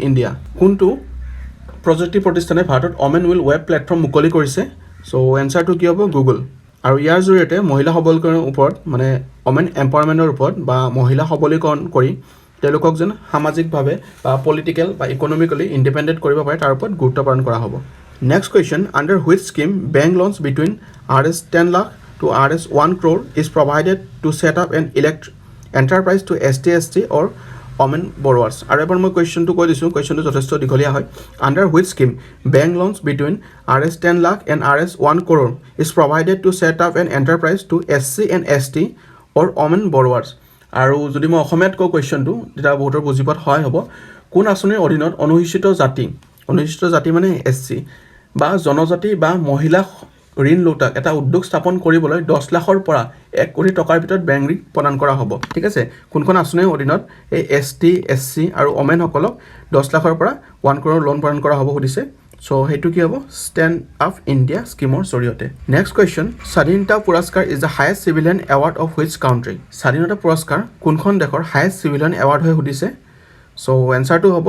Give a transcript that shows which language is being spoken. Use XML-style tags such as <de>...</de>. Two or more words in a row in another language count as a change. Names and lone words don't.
<as>ইণ্ডিয়া কোনটো প্ৰযুক্তি প্ৰতিষ্ঠানে ভাৰতত অমেন উইল ৱেব প্লেটফৰ্ম মুকলি কৰিছে চ' এনচাৰটো কি হ'ব গুগল আৰু ইয়াৰ জৰিয়তে মহিলা সবলীকৰণৰ ওপৰত মানে অমেন এম্পাৱাৰমেণ্টৰ ওপৰত বা মহিলা সবলীকৰণ কৰি তেওঁলোকক যেন সামাজিকভাৱে বা পলিটিকেল বা</as> <en>economically independent</en> <as>কৰিব পাৰে তাৰ ওপৰত গুৰুত্ব প্ৰদান কৰা হ'ব</as> <en>next question under which scheme bank loan between Rs 10 lakh to Rs 1 crore is provided to set up an enterprise to ST or women borrowers</en> <as>আৰু এবাৰ মই কুৱেশ্যনটো কৈ দিছোঁ কুৱেশ্যনটো যথেষ্ট দীঘলীয়া হয়</as> <en>under which scheme bank loan between Rs 10 lakh and Rs 1 crore is provided to set up an enterprise to SC and ST or women borrowers</en> <as>আৰু যদি মই অসমীয়াত কওঁ কুৱেশ্যনটো তেতিয়া বহুতৰ বুজি পোৱাত সহায় হ'ব কোন আঁচনিৰ অধীনত অনুসূচিত জাতি মানে SC বা জনজাতি বা মহিলা ঋণ লোতাক এটা উদ্যোগ স্থাপন কৰিবলৈ 10 লাখৰ পৰা 1 কোটি টকাৰ ভিতৰত বেংক ঋণ প্ৰদান কৰা হ'ব ঠিক আছে কোনখন আঁচনিৰ অধীনত এই ST SC আৰু ওমেনসকলক 10 লাখৰ পৰা 1 crore লোন প্ৰদান কৰা হ'ব সুধিছে চ' সেইটো কি হ'ব ষ্টেণ্ড আপ ইণ্ডিয়া স্কিমৰ জৰিয়তে</as> <en>next question</en> <as>স্বাধীনতা পুৰস্কাৰ</as> <en>is the highest civilian award of which country</en> <as>স্বাধীনতা পুৰস্কাৰ কোনখন দেশৰ</as> <en>highest civilian award</en> <as>হৈ সুধিছে চ' এনচাৰটো হ'ব</as>